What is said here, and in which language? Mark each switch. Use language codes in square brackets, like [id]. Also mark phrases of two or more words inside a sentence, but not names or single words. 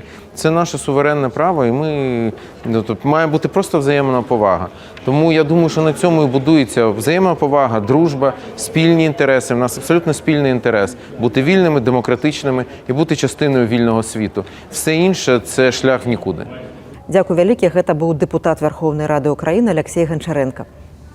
[uk] Це наше суверенне право, і має бути просто взаємна повага. Тому я думаю, що на цьому і будується взаємна повага, дружба, спільні інтереси. У нас абсолютно спільний інтерес – бути вільними, демократичними і бути частиною вільного світу. Все інше – це шлях в нікуди. [be] Дякую вялікі. Гэта быў дэпутат Верховнай Рады Украіны Алексей Гончаренко.